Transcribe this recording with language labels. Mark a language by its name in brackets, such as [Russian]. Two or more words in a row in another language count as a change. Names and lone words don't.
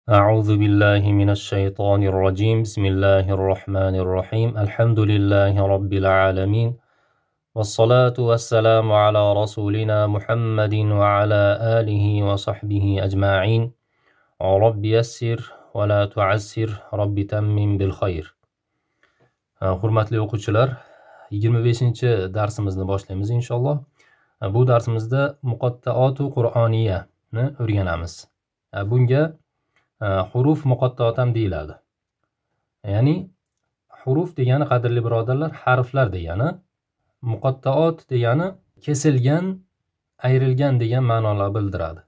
[Arabic] أعوذ بالله من الشيطان الرجيم بسم الله الرحمن الرحيم الحمد لله رب العالمين والصلاة والسلام على رسولنا محمد وعلى آله وصحبه أجمعين رب يسر ولا تعسر رب تمم بالخير. [Uzbek] Hurmatli o'quvchilar, 25-darsimizni boshlaymiz inshaalloh. Bu darsimizda muqattaatu qur'oniyani o'rganamiz. Bunga [Arabic] حروف مقطعات [Uzbek] ham deyiladi. Ya'ni huruf degani, qadrli birodarlar, harflar degani, muqattaat degani kesilgan, ayrilgan degan ma'nolar bildiradi.